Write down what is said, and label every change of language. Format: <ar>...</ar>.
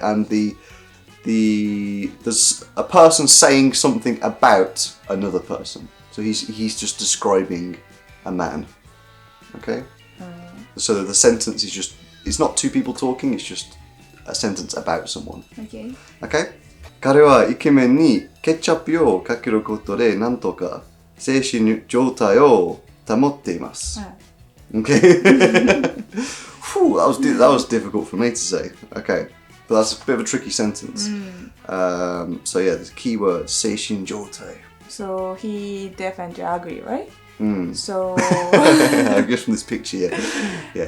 <en>And there's a person saying something about another person. So he's just describing a man. Okay? So the sentence is just, it's not two people talking, it's just a sentence about someone. Okay. Okay?</en> <ja>彼はイケメンにケチャップをかけることでなんとか精神状態を保っています。</ja> <en>Okay? Whew, that was difficult for me to say. Okay. but that's a bit of a tricky sentence. So yeah, the key word, seishin jotai. So he definitely agree, right? So I guess from this picture, yeah.</en>